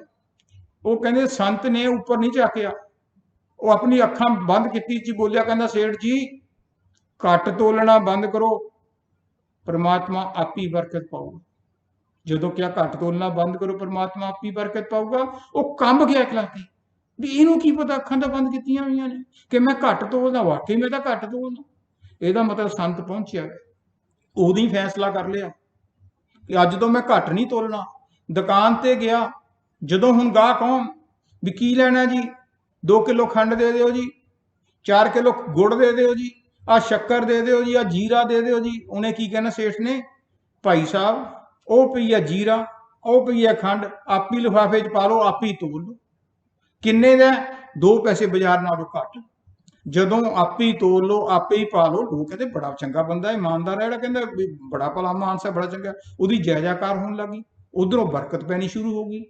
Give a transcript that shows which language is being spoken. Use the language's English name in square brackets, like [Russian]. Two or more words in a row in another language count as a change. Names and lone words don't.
[Punjabi] ਉਹ ਕਹਿੰਦੇ ਸੰਤ ਨੇ ਉੱਪਰ ਨਹੀਂ ਝਾਕਿਆ, ਉਹ ਅਪਣੀ ਅੱਖਾਂ ਬੰਦ ਕੀਤੀ, ਬੋਲਿਆ, ਕਹਿੰਦਾ ਸੇਠ ਜੀ ਘੱਟ ਤੋਲਣਾ ਬੰਦ ਕਰੋ, ਪਰਮਾਤਮਾ ਆਪ ਹੀ ਬਰਕਤ ਪਾਊਗਾ। ਜੋ ਕਿਆ ਘੱਟ ਤੋਲਣਾ ਬੰਦ ਕਰੋ, ਪਰਮਾਤਮਾ ਆਪ ਹੀ ਬਰਕਤ ਪਾਊਗਾ। ਉਹ ਕੰਬ ਗਿਆ ਇਕਲਾਕੇ ਭੀ ਇਨੂੰ ਕੀ ਪਤਾ, ਅੱਖਾਂ ਤੋ ਬੰਦ ਕੀਤੀਆਂ ਹੋਈਆਂ ਨੇ ਕਿ ਮੈਂ ਘੱਟ ਤੋਲਦਾ, ਵਾਕਈ ਮੈਂ ਤੋ ਘੱਟ ਤੋਲਦਾ। ਇਹਦਾ ਮਤਲਬ ਸੰਤ ਪਹੁੰਚਿਆ, ਉਦੋਂ ਹੀ ਫ਼ੈਸਲਾ ਕਰ ਲਿਆ ਕਿ ਅੱਜ ਤੋ ਮੈਂ ਘੱਟ ਨਹੀਂ ਤੋਲਣਾ। ਦੁਕਾਨ ਤੇ ਗਿਆ, ਜਦੋਂ ਹੁਣ ਗਾਹਕ ਆਉਣ ਭੀ ਕੀ ਲੈਣਾ ਜੀ, 2 ਕਿਲੋ ਖੰਡ ਦੇ ਦਿਓ ਜੀ, 4 ਕਿਲੋ ਗੁੜ ਦੇ ਦਿਓ ਜੀ, ਆ ਸ਼ੱਕਰ ਦੇ ਦਿਓ ਜੀ, ਆ ਜੀਰਾ ਦੇ ਦਿਓ ਜੀ। ਉਨ੍ਹੇਂ ਕੀ ਕਹਿਣਾ ਸੇਠ ਨੇ, ਭਾਈ ਸਾਹਬ ਉਹ ਪਈ ਹੈ ਜੀਰਾ, ਉਹ ਪਈ ਹੈ ਖੰਡ, ਆਪ ਹੀ ਲਿਫਾਫੇ 'ਚ ਪਾ ਲਓ, ਆਪ ਹੀ ਤੋਲ ਲਓ। ਕਿੰਨੇ ਦਾ? 2 ਪੈਸੇ ਬਾਜ਼ਾਰ ਨਾਲੋਂ ਘੱਟ। ਜਦੋਂ ਆਪੇ ਹੀ ਤੋਲ ਲਓ, ਆਪੇ ਹੀ ਪਾ ਲਓ, ਲੋਕ ਕਹਿੰਦੇ ਬੜਾ ਚੰਗਾ ਬੰਦਾ, ਇਮਾਨਦਾਰ ਹੈ ਜਿਹੜਾ, ਕਹਿੰਦਾ ਵੀ ਬੜਾ ਭਲਾ ਮਾਨਸ ਹੈ, ਬੜਾ ਚੰਗਾ। ਉਹਦੀ ਜੈ ਜੈਕਾਰ ਹੋਣ ਲੱਗੀ, ਉਧਰੋਂ ਬਰਕਤ ਪੈਣੀ ਸ਼ੁਰੂ ਹੋ ਗਈ।